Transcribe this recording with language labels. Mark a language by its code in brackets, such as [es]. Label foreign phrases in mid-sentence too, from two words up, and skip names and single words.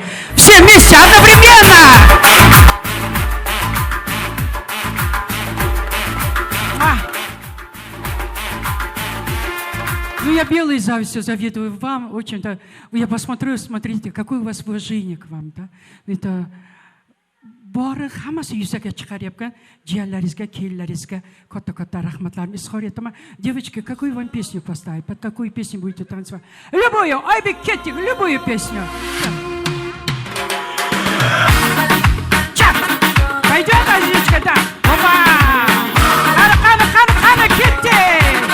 [ru] Все вместе, одновременно! Ну, я белой завистью завидую вам, очень-то. Я посмотрю, смотрите, какое у вас уважение к вам, да? [uz] Это бары хамасы yuzaga chiqaryapkan jiyanlaringizga, kelinlaringizga katta rahmatlarimni izhor etaman. [ru] Девочки, какую вам песню поставить? Под какую песню будете танцевать? Любую, Айбек Кетик, любую песню. Чак! Пойдет, Азизочка, да? Опа! Хана, Кетик!